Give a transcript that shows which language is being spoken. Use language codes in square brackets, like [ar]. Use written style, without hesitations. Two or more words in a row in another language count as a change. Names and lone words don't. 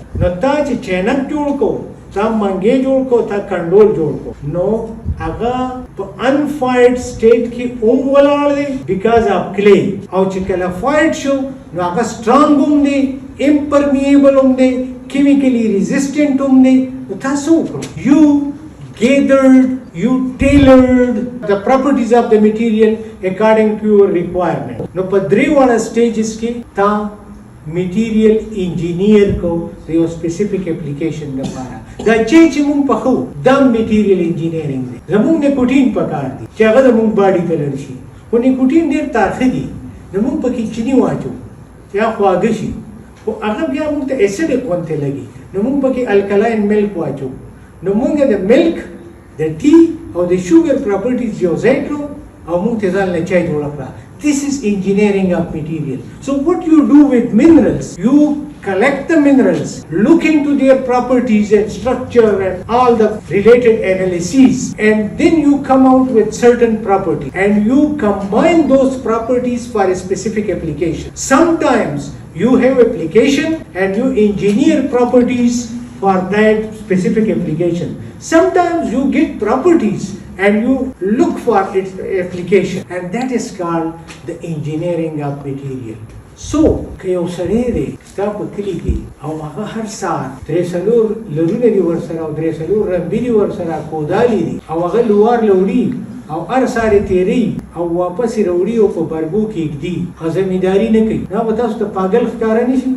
[ps] نو تا چې چینک جوړ کو تا منګې جوړ کو تا کنډول جوړ کو نو هغه په [en] unfired state [ps] کې ولاړ دی [en] because of clay [ps] او چې کله فایډ شو نو هغه سټرانګ هم دی امپرمیبل هم دی [en] chemically resistant [ps] هم دی. نو تاسو وکړو یو [en] gathered, you tailored the properties of the material according to your requirement. [ps] نو په درې واړه سټیجز کې تا [en] material engineer [ps] کو د یو [en] specific application [ps] لپاره. دا چې مونږ په خو دا [en] material engineering [ps] دی. زمونږ نیکوټین پکار دی چې هغه زمونږ باډي ته لړ شي خو نیکوټین ډېر تارخه دي نو مونږ پکې چینی واچو چې هغه خواږه شي خو هغه بیا مونږ ته اسیډک غوندې لګي نو مونږ پکې [en] alkaline milk [ps] واچو نو مونږ د ملک د ټي او د [en] sugar properties [ps] یو ځای کړو او مونږ ته ځان له چای جوړه کړه. [en] This is engineering of material. So what you do with minerals, you collect the minerals, look into their properties and structure and all the related analyses, and then you come out with certain properties and you combine those properties for a specific application. Sometimes you have application and you engineer properties for that specific application. Sometimes you get properties and you look for its application, and that is called the engineering of material. [ps] So که یو سړی دی ستا په کلي کې او هغه هر سهار 3 لرونه دي ورسره او 3 رمبي دي ورسره کودالي دي او هغه لوار لوړي او هر سهار یې تېروي او واپس یې راوړي او په برګو کې ږدي هغه زمینداري نه کوي نو به تاسو ته پاګل ښکاره نه شي.